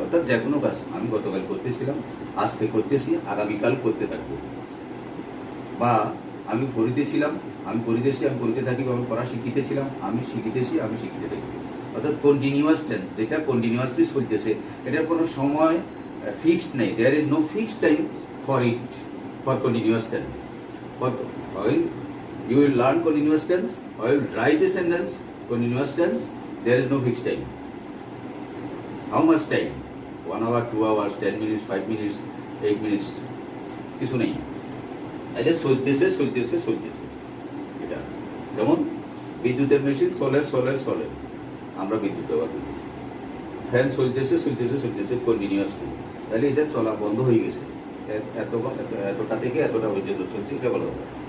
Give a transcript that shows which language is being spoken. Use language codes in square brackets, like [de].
[bn] অর্থাৎ যে কোনো কাজ আমি গতকাল করতেছিলাম, আজকে করতেছি, আগামীকাল করতে থাকবো, বা আমি পড়িতেছিলাম, আমি পড়িতেছি, আমি পড়িতে থাকি, আমি পড়া শিখিতেছিলাম, আমি শিখিতেছি, আমি শিখিতে থাকি। অর্থাৎ কন্টিনিউয়াস টেন্স, যেটা কন্টিনিউয়াসলি চলতেছে, এটার কোনো সময় ফিক্সড নেই, there is no fixed time for it, for continuous tense. [en] While you will learn continuous tense, while write a sentence, continuous tense, there is no fixed time. How much time? 1 hour, 2 hours, 10 minutes, 5 minutes, 8 minutes, কিছু নেই। [bn] এটা চলতেছে চলতেছে চলতেছে। এটা যেমন বিদ্যুতের machine, solar, আমরা বিদ্যুৎ ব্যবহার করতেছি। ফ্যান চলতেছে চলতেছে চলতেছে কন্টিনিউয়াসলি, তাহলে এটা চলা বন্ধ হয়ে গেছে, এতটা থেকে এতটা পর্যন্ত চলছে, এটা বলা হবে।